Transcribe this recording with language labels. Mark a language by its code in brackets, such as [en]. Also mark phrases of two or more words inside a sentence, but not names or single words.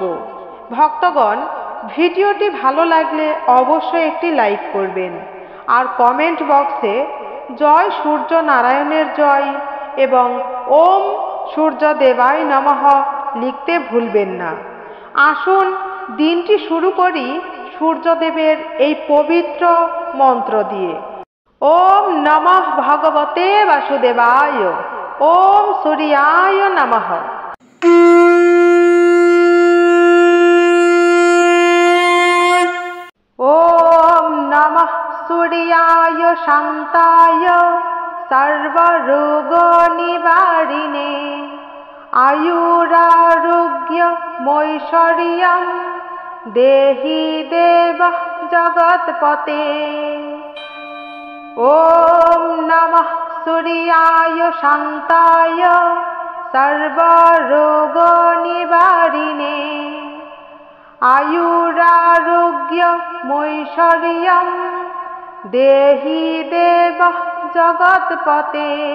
[bn] ভক্তগণ, ভিডিওটি ভালো লাগলে অবশ্যই একটি লাইক করবেন আর কমেন্ট বক্সে জয় সূর্য নারায়ণের জয় এবং [sa] ওম সূর্যদেবায় নমঃ [bn] লিখতে ভুলবেন না। আসুন দিনটি শুরু করি সূর্যদেবের এই পবিত্র মন্ত্র দিয়ে। [sa] ওম নমঃ ভগবতে বাসুদেবায়। ওম সূর্যায় নমঃ। ওম নমঃ সূর্যায় শান্তায় সর্বরোগ নিবারিণে আয়ুরারোগ্য মৈশ্বর্যম দেহি দেব জগৎপতে। ওম নমঃ সূর্যায় শান্তায় সর্বরোগ নিবারিণে আয়ুরারোগ্য মৈশ্বর্যম দেহি দেব জগৎপতে।